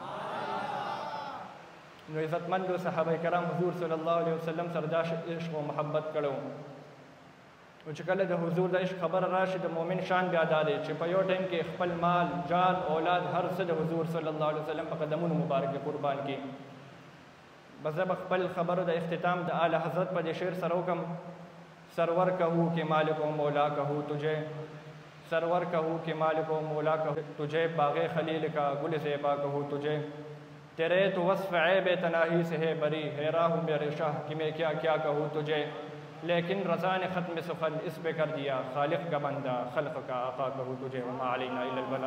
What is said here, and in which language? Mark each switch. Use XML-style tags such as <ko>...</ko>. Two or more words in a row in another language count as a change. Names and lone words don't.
<ps>نو عزتمندو صحابه کرام حضور</ps> <ar>صلی الله علیه وسلم</ar> <ps>سره دا عشق او محبت کړو. او چې کله د حضور د عشق خبره راشي د مؤمن شان بیا دا دی چې په یو ټایم کې خپل مال جان اولاد هر څه د حضور</ps> <ar>صلی الله علیه وسلم</ar> <ps>په قدمونو مبارک قربان کړي. بس زه به خپل خبرو د اختتام د اعلی حضرت په دې شعر سره وکړم.</ps> <ur>سرور کہو کہ مالک و مولا کہو تجھے سرور کہو کہ مالک و مولا کہو تجھے باغ خلیل کا گل زیبا کہو تجھے تیرے تو وصف عیب تناہی سے ہے بری حیران ہوں میرے شاہ کہ میں کیا کیا کہوں تجھے لیکن رضا نے ختم سخن اس پہ کر دیا خالق کا بندہ خلق کا آقا کہو تجھے</ur> <ar>وما علینا الا البلاغ.</ar>